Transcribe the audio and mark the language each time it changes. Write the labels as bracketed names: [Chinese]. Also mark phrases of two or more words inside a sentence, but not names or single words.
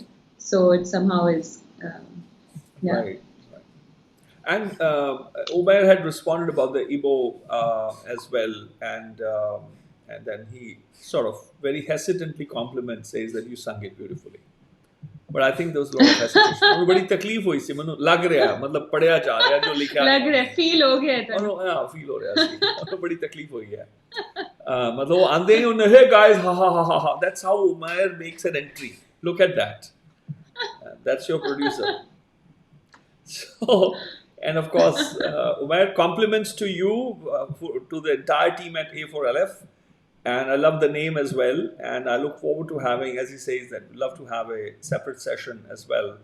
[English] So it somehow is, yeah. Right. And Umair had responded about the Igbo as well, and then he sort of very hesitantly compliments, says that you sung it beautifully. But I think there was a lot of hesitation. [Hindi] मुझे बड़ी तकलीफ हुई सी, मैंने लग रहा है, मतलब पढ़या जा रहा है जो लिखा लग रहा है, फील हो गया था. हाँ, फील हो रहा है, मुझे बड़ी तकलीफ हुई है. मतलब वो आंधे हैं उन्हें, [English] hey guys, ha ha ha ha ha. That's how Umair makes an entry. Look at that. That's your producer. So, and of course, Umair, compliments to you, to the entire team at A4LF. And I love the name as well. And I look forward to having, as he says, that we'd love to have a separate session as well.